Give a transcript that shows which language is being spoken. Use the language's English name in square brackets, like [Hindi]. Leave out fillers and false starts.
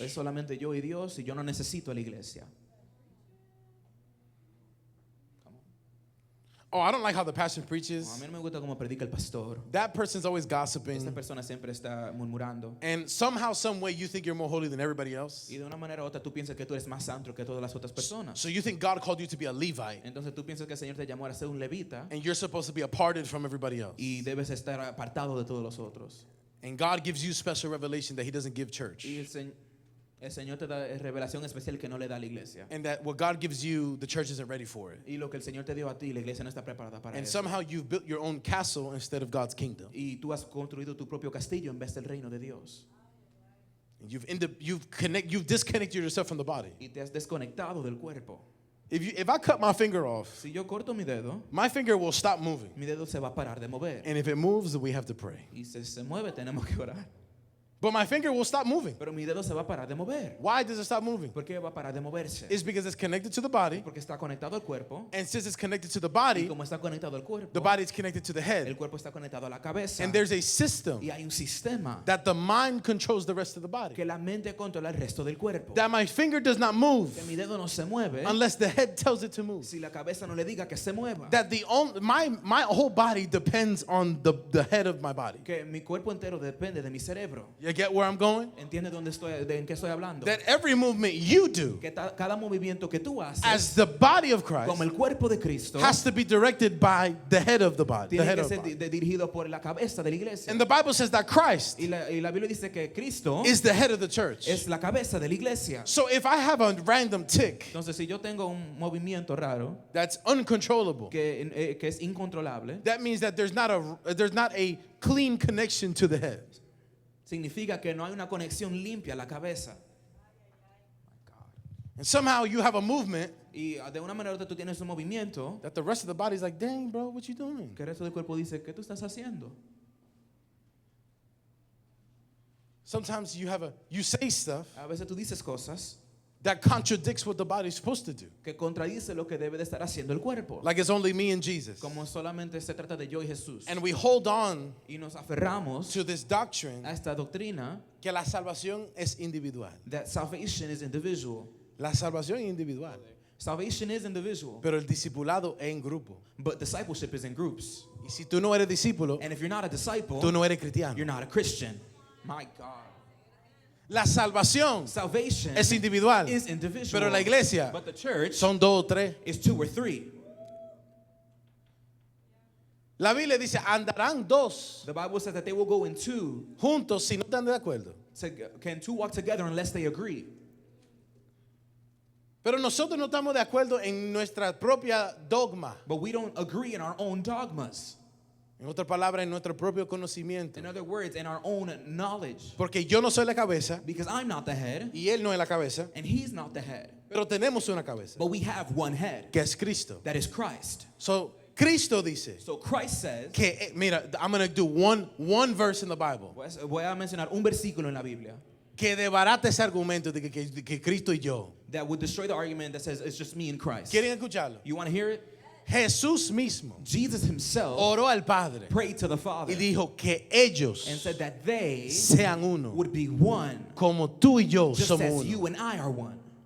[Spanish] Es solamente yo y Dios y yo no necesito a la iglesia. [English] Oh, I don't like how the pastor [Spanish] A [English] preaches. [Spanish] mí no me gusta cómo predica el pastor. [English] That person's always [Spanish] Esta [English] gossiping. [Spanish] persona siempre está murmurando. [English] And somehow, some way, you think you're more holy than everybody else. [Spanish] Y de una manera u otra tú piensas que tú eres más santo que todas las otras personas. [English] So you think God called you to be a Levite, [Spanish] Entonces tú piensas que el Señor te llamó a ser un levita [English] and you're supposed to be aparted from everybody else. [Spanish] y debes estar apartado de todos los otros. [English] And God gives you special revelation that He doesn't give church. [Spanish] Y el Señor te da revelación especial que no le da a la iglesia. [English] And that what God gives you, the church isn't ready for it. [Spanish] Y lo que el Señor te dio a ti, la iglesia no está preparada para [English] And [Spanish] eso. [English] somehow you've built your own castle instead of God's kingdom. [Spanish] Y tú has construido tu propio castillo en vez del reino de Dios. [English] And you've disconnected yourself from the body. [Spanish] Y te has desconectado del cuerpo. [English] If I cut my finger off, [Spanish] Si yo corto mi dedo, [English] my finger will stop moving. [Spanish] mi dedo se va a parar de mover. [English] And if it moves, we have to pray. [Spanish] Y si se mueve, tenemos que orar. [English] But my finger will stop moving. [Spanish] Pero mi dedo se va a parar de mover. [English] Why does it stop moving? [Spanish] ¿Por qué va a parar de moverse? [English] It's because it's connected to the body. [Spanish] Porque está conectado al cuerpo. [English] And since it's connected to the [Spanish] Y [English] body, [Spanish] como está conectado al cuerpo, [English] the body is connected to the [Spanish] el [English] head. [Spanish] cuerpo está conectado a la cabeza. [English] And there's a system [Spanish] Y hay un sistema [English] that the mind controls the rest of the body. [Spanish] que la mente controla el resto del cuerpo. [English] That my finger does not move [Spanish] Que mi dedo no se mueve [English] unless the head tells it to move. [Spanish] si la cabeza no le diga que se mueva. [English] That my whole body depends on the head of my body. [Spanish] Que mi cuerpo entero depende de mi cerebro. [English] You get where I'm going? [Spanish] ¿Entiendes en qué estoy hablando? [English] That every movement you do [Spanish] Que cada movimiento que tú haces [English] as the body of Christ [Spanish] como el cuerpo de Cristo [English] has to be directed by the head of the body. The [Spanish] tiene [English] head [Spanish] que [English] of the [Spanish] ser [English] body. [Spanish] dirigido por la cabeza de la iglesia. [English] And the Bible says that Christ [Spanish] Y la Biblia dice que Cristo [English] is the head of the church. [Spanish] es la cabeza de la iglesia. [English] So if I have a random tick [Spanish] Entonces, si yo tengo un movimiento raro [English] that's uncontrollable, [Spanish] que es incontrolable, [English] that means that there's not a clean connection to the head. [Spanish] significa que no hay una conexión limpia a la cabeza. [English] And somehow you have a movement [Spanish] Y de una manera u otra tú tienes un movimiento [English] that the rest of the body's like, dang, bro, what you doing? [Spanish] que el resto del cuerpo dice, ¿qué tú estás haciendo? [English] Sometimes you say stuff [Spanish] A veces tú dices cosas [English] that contradicts what the body's supposed to do. [Spanish] que contradice lo que debe de estar haciendo el cuerpo. [English] Like it's only me and Jesus. [Spanish] Como solamente se trata de yo y Jesús. [English] And we hold on [Spanish] Y nos aferramos [English] to this doctrine [Spanish] a esta doctrina que la salvación es individual. [English] that salvation is individual. [Spanish] La salvación es individual. [English] Salvation is individual, [Spanish] Pero el discipulado es en grupo. [English] but discipleship is in groups. [Spanish] Y si tú no eres discípulo, [English] And if you're not a disciple, [Spanish] tú no eres cristiano. [English] you're not a Christian. My God. [Spanish] La salvación [English] Salvation [Spanish] es individual. [English] is individual. [Spanish] Pero la iglesia [English] But the church [Spanish] son dos o tres. [English] is 2 or 3. [Spanish] La Biblia dice, andarán dos [English] The Bible says that they will go in 2. [Spanish] juntos si no están de acuerdo. [English] Can 2 walk together unless they agree? [Spanish] Pero nosotros no estamos de acuerdo en nuestra propia dogma. [English] But we don't agree in our own dogmas. [Spanish] En otras palabras, en nuestro propio conocimiento. [English] In other words, in our own knowledge. [Spanish] Porque yo no soy la cabeza [English] Because I'm not the head, [Spanish] y él no es la cabeza. [English] and he's not the head. [Spanish] Pero tenemos una cabeza, [English] But we have one head, [Spanish] que es Cristo. [English] that is Christ. [Spanish] So, Cristo dice [English] So Christ says, [Spanish] que, mira, [English] I'm going to do one verse in the Bible [Spanish] voy a mencionar un versículo en la Biblia que debarata ese argumento de que Cristo y yo. [English] that would destroy the argument that says it's just me and Christ. [Spanish] ¿Quieren escucharlo? [English] You want to hear it? [Spanish] Jesús mismo [English] Jesus himself [Spanish] oró al Padre [English] prayed to the Father [Spanish] y dijo que ellos [English] and said that they [Spanish] sean uno, [English] would be one, [Spanish] como tú y yo [English] just [Spanish] somos [English] as [Spanish] uno. [English] you and I are one.